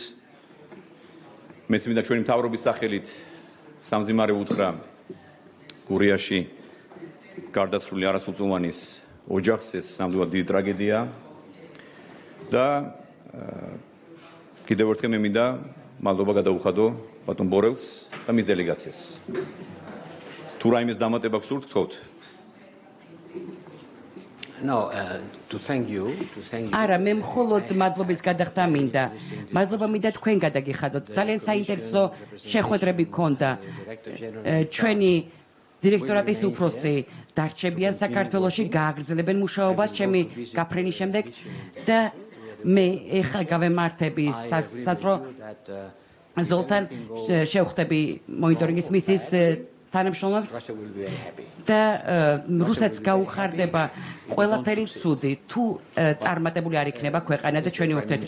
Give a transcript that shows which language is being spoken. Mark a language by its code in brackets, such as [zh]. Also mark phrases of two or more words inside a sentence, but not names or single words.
[ka] მეც მინდა ჩვენი მთავრობის სახელით სამძიმარე უთხრა გურიაში გარდაცვლილი არასრულწლოვანის ოჯახს, ეს ნამდვილად დიდი ტრაგედია. და კიდევ ერთხელ მე მინდა მადლობა გადაუხადო ბატონ ბორელს და მის დელეგაციას. თუ რაიმეს დამატება გსურთ, გთხოვთ. [en] No, to thank you. [ka] არა, მე მხოლოდ მადლობის გადახდა მინდა. მადლობა მინდა თქვენ გადაგიხადოთ. ძალიან საინტერესო შეხვედრები გქონდა. ჩვენი დირექტორატის უფროსი დარჩებიან საქართველოში, გააგრძელებენ მუშაობას ჩემი გაფრენის შემდეგ და მე ეხლა გავემართები საზრო ზოლთან შევხვდები მონიტორინგის მისიის თანამშრომლებს და რუსეთს გაუხარდება ყველაფერი ცუდი თუ წარმატებული არ იქნება ქვეყანა და ჩვენი ურთიერთობა.